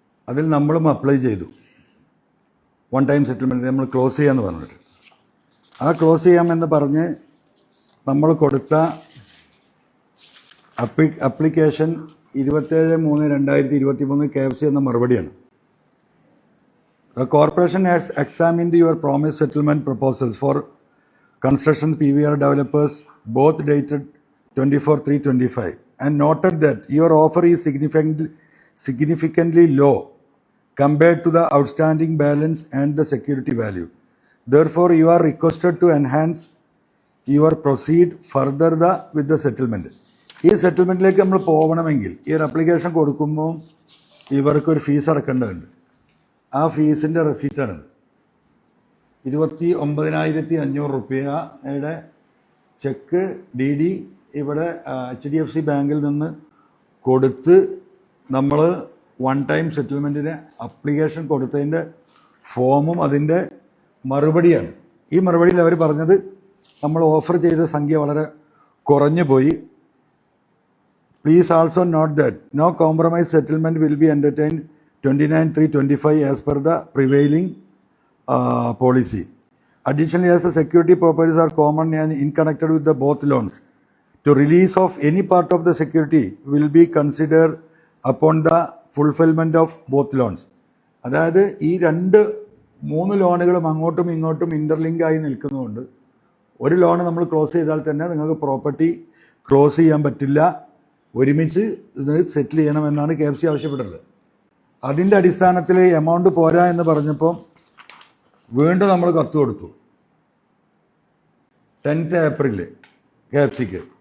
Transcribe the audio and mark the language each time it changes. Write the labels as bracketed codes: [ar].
[ml] അതിൽ നമ്മളും അപ്ലൈ ചെയ്തു. 1 ടൈം സെറ്റിൽമെൻറ്റ് നമ്മൾ ക്ലോസ് ചെയ്യാമെന്ന് പറഞ്ഞിട്ട്. ആ ക്ലോസ് ചെയ്യാമെന്ന് പറഞ്ഞ് നമ്മൾ കൊടുത്ത അപ്ലിക്കേഷൻ 27/3/2023 KFC എന്ന മറുപടിയാണ്. [en] The corporation has examined your promised settlement proposals for construction PVR developers, both dated 24/3/25, and noted that your offer is significantly low compared to the outstanding balance and the security value. Therefore, you are requested to enhance your proceed further with the settlement. [ml] ഈ സെറ്റിൽമെൻറ്റിലേക്ക് നമ്മൾ പോകണമെങ്കിൽ ഈ ഒരു application കൊടുക്കുമ്പോൾ ഇവർക്കൊരു fees അടക്കേണ്ടതുണ്ട്. ആ ഫീസിൻ്റെ റെസീറ്റാണിത്. 29,500 രൂപയുടെ ചെക്ക് DD ഇവിടെ HDFC ബാങ്കിൽ നിന്ന് കൊടുത്ത് നമ്മൾ 1 ടൈം സെറ്റിൽമെൻറ്റിന് അപ്ലിക്കേഷൻ കൊടുത്തതിൻ്റെ ഫോമും അതിൻ്റെ മറുപടിയാണ്. ഈ മറുപടിയിൽ അവർ പറഞ്ഞത് നമ്മൾ ഓഫർ ചെയ്ത സംഖ്യ വളരെ കുറഞ്ഞു പോയി. [en] Please also note that no compromise settlement will be entertained 29/3/25 as per the prevailing policy. Additionally, as the security properties are common and connected with the both loans, to release of any part of the security will be considered upon the fulfillment of both loans. [ml] അതായത് ഈ 3 ലോണുകളും അങ്ങോട്ടും ഇങ്ങോട്ടും interlink ആയി നിൽക്കുന്നതുകൊണ്ട് ഒരു loan നമ്മൾ close ചെയ്താൽ തന്നെ നിങ്ങൾക്ക് പ്രോപ്പർട്ടി ക്ലോസ് ചെയ്യാൻ പറ്റില്ല. ഒരുമിച്ച് ഇത് സെറ്റിൽ ചെയ്യണമെന്നാണ് KFC ആവശ്യപ്പെട്ടത്. അതിൻ്റെ അടിസ്ഥാനത്തിൽ എമൗണ്ട് പോരാ എന്ന് പറഞ്ഞപ്പോൾ വീണ്ടും നമ്മൾ കത്ത് കൊടുത്തു 10th ഏപ്രിൽ KFCക്ക്.